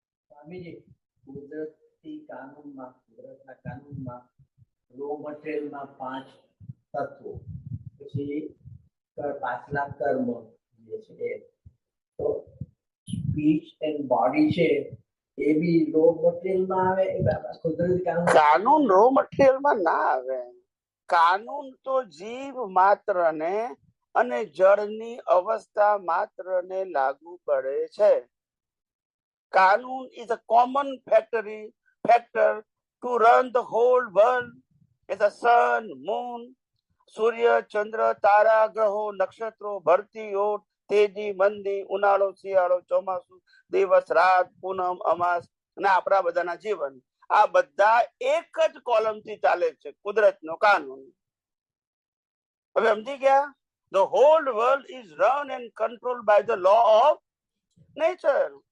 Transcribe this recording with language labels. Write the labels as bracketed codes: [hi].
[gu] સ્વામીજી, કુદરતી કાનૂનમાં, કુદરતના કાનૂનમાં રો મટીરિયલમાં 5 તત્વો, પછી પાછલા કર્મ જે છે, તો સ્પીચ એન્ડ બોડી છે એ બી રો મટીરિયલમાં આવે. કુદરતી કાનૂન રો મટીરિયલમાં ના આવે. કાનૂન તો જીવ માત્ર ને અને જળની અવસ્થા માત્ર ને લાગુ પડે છે. કાનૂન [en] is a common factor to run the whole world. As the sun, moon, [gu] સૂર્ય, ચંદ્ર, તારા, ગ્રહો, નક્ષત્રો, ભરતી, ઓટ, તેજી, મંદી, ઉનાળો, શિયાળો, ચોમાસું, દિવસ, રાત, પૂનમ, અમાસ અને આપણા બધાના જીવન, આ બધા એક જ કોલમ થી ચાલે છે, કુદરતનો કાનૂન. હવે સમજી ગયા? [en] The whole world is run and controlled by the law of nature.